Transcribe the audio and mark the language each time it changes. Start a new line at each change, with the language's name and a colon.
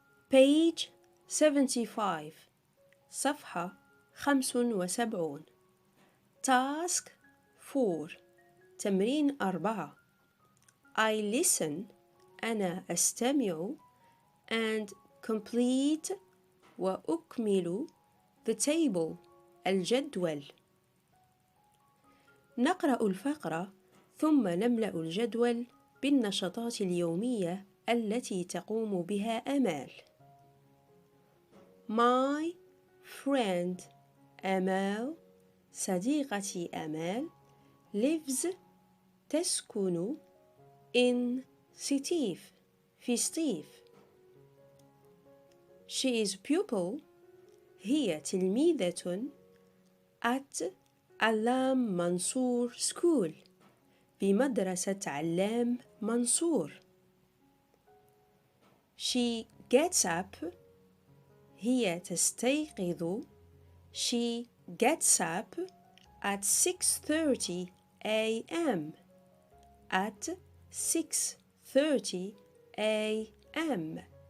English: page 75
Arabic: صفحة 75
English: task 4
Arabic: تمرين 4
English: I listen
Arabic: أنا أستمع
English: and complete
Arabic: وأكمل
English: the table
Arabic: الجدول. نقرأ الفقرة ثم نملأ الجدول بالنشاطات اليومية التي تقوم بها آمال.
English: My friend
Arabic: آمال صديقتي آمال
English: lives
Arabic: تسكن in ستيف في ستيف.
English: She is pupil
Arabic: هي تلميذة
English: at علام منصور school
Arabic: بمدرسة علام منصور.
English: She gets up
Arabic: هي تستيقظ
English: She gets up at 6:30 a.m. at 6:30 a.m.